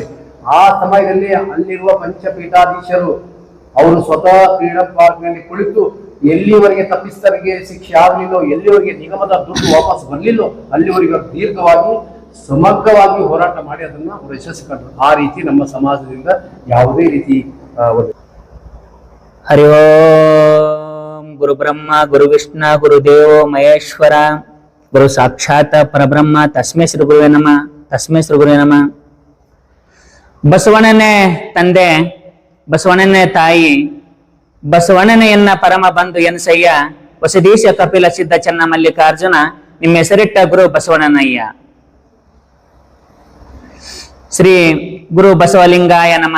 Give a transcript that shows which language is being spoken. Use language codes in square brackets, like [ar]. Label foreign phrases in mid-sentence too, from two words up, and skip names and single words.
[kn] ಆ ಸಮಯದಲ್ಲಿ ಅಲ್ಲಿರುವ ಪಂಚಪೀಠಾಧೀಶರು ಅವರು ಸ್ವತಃ ಫ್ರೀಡಂ ಪಾರ್ಕ್ ನಲ್ಲಿ ಕುಳಿತು ಎಲ್ಲಿವರೆಗೆ ತಪ್ಪಿಸ್ತರಿಗೆ ಶಿಕ್ಷೆ ಆಗಲಿಲ್ಲೋ, ಎಲ್ಲಿವರೆಗೆ ನಿಗಮದ ದುಡ್ಡು ವಾಪಸ್ ಬರಲಿಲ್ಲೋ ಅಲ್ಲಿವರೆಗೆ ದೀರ್ಘವಾಗಿ ಸಮಗ್ರವಾಗಿ ಹೋರಾಟ ಮಾಡಿ ಅದನ್ನ ಅವರು ಯಶಸ್ವಿ ಕಂಡರು. ಆ ರೀತಿ ನಮ್ಮ ಸಮಾಜದಿಂದ ಯಾವುದೇ ರೀತಿ [sa] ಹರಿ ಓಂ ಗುರು ಬ್ರಹ್ಮ ಗುರು ವಿಷ್ಣು ಗುರುದೇವೋ ಮಹೇಶ್ವರ ಗುರು ಸಾಕ್ಷಾತ್ ಪರಬ್ರಹ್ಮ ತಸ್ಮೈ ಶ್ರೀ ಗುರುವೇ ನಮಃ, ತಸ್ಮೈ ಶ್ರೀ ಗುರುವೇ ನಮಃ. [kn] ಬಸವಣ್ಣನೇ ತಂದೆ, ಬಸವಣ್ಣನೇ ತಾಯಿ, ಬಸವಣ್ಣನೆಯನ್ನ ಪರಮ ಬಂಧು ಎನ್ಸಯ್ಯ, ಹೊಸದೇಶ ಕಪಿಲ ಸಿದ್ಧ ಚನ್ನ ಮಲ್ಲಿಕಾರ್ಜುನ, ನಿಮ್ಮ ಹೆಸರಿಟ್ಟ ಗುರು ಬಸವಣ್ಣನಯ್ಯ. [sa] ಶ್ರೀ ಗುರು ಬಸವಲಿಂಗಾಯ ನಮಃ.